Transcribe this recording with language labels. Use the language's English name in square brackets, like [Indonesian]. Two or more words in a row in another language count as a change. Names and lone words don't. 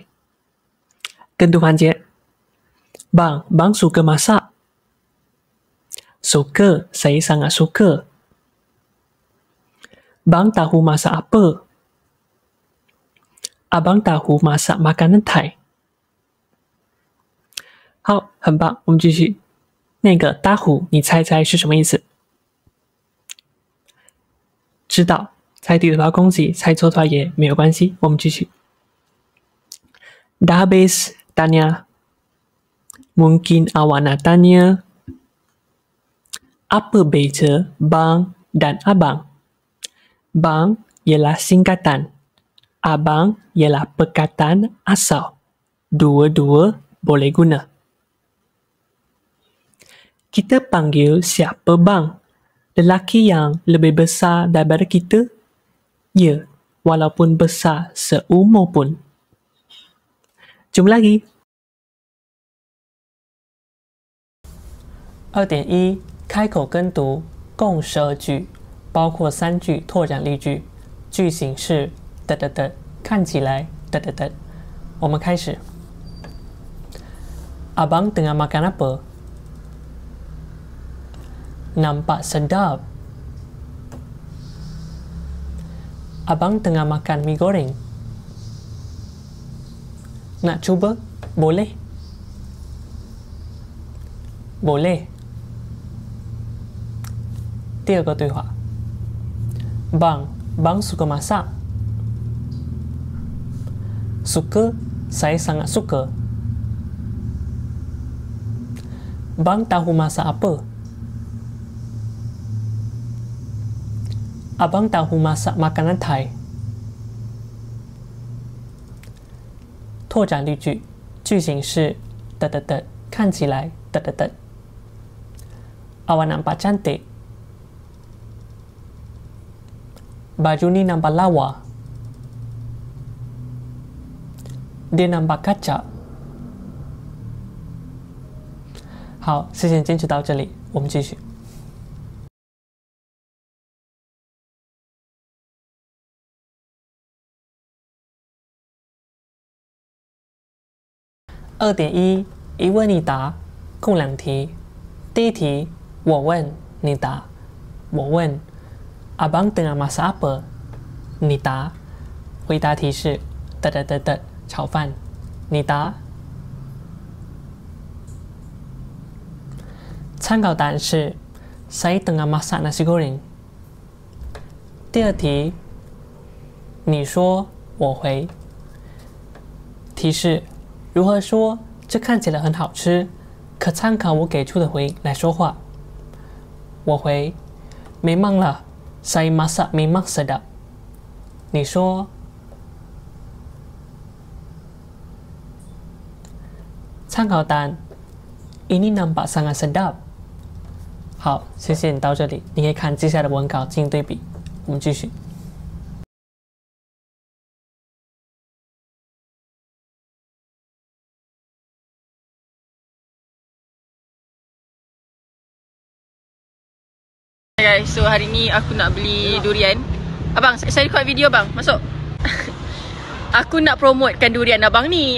[Malay] Kentuhan je. Bang suka masak. Suka, saya sangat suka. Bang tahu masak apa? Abang tahu masak makanan Thai。 [Chinese] 好，很棒，我们继续。那个大虎，你猜猜是什么意思？知道，猜对的话恭喜，猜错的话也没有关系。我们继续。 [Malay] Dah habis tanya. Mungkin awak nak tanya, apa beza bang dan abang? Bang ialah singkatan. Abang ialah perkataan asal. Dua-dua boleh guna. Kita panggil siapa bang? Lelaki yang lebih besar daripada kita? Ya, walaupun besar seumur pun. Jom lagi. [Chinese] 2.1 开口跟读，共12句，包括3句拓展例句，句型是看起来我们开始。 [Malay] Abang tengah makan apa? Nampak sedap. Abang tengah makan mi goreng. Nak cuba? Boleh? Boleh. [Chinese] 第二个对话。 [Malay] Bang suka masak? Suka? Saya sangat suka. Bang tahu masak apa? Abang tahu masak makanan Thai。 [Chinese] 拓展例句，句型是看起来 [Malay] Awak nampak cantik. Baju ni nampak lawa. Dia nampak kacak. [Chinese] 好，事先坚持到这里，我们继续。2.1一问一答，共2题。第一题，我问你答。我问 [Malay] Abang tengah masak apa？ [Chinese] 你答。回答题是炒饭。你答。参考答案是 [Malay] Saya tengah masak nasi goreng。 [Chinese] 第二题，你说我回。提示如何说这看起来很好吃，可参考我给出的回应来说话。我回 [Malay] Memanglah saya masak memang sedap。 [Chinese] 你说参考答案 [Malay] Ini nampak sangat sedap。 [Chinese] 好，谢谢你到这里，你可以看接下来的文稿进行对比。我们继续。 [Malay] Guys, so hari ni aku nak beli durian. Abang, saya record video bang, masuk. Aku nak promotekan durian abang ni.